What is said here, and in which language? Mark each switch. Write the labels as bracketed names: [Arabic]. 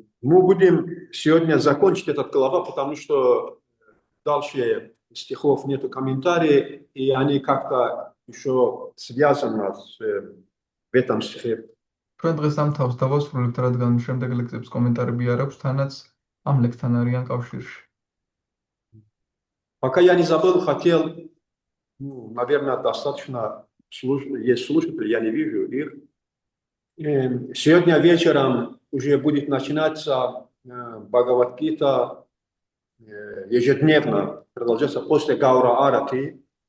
[Russian] Мы будем сегодня закончить этот глава, потому что дальше стихов нету комментариев, и они как-то еще связаны в этом стихе. [Georgian] ჩვენ დღეს ამ თავს დავასრულებთ, რადგან შემდეგ ლექსებს კომენტარები არ აქვს, თანაც ამ ლექსთან არიან კავშირში. [Russian] Пока я не забыл, хотел, ну, наверное, достаточно есть слушатели, я не вижу их. Сегодня вечером уже будет начинаться Бхагавад-гита ежедневно, продолжается после Гаура Арати.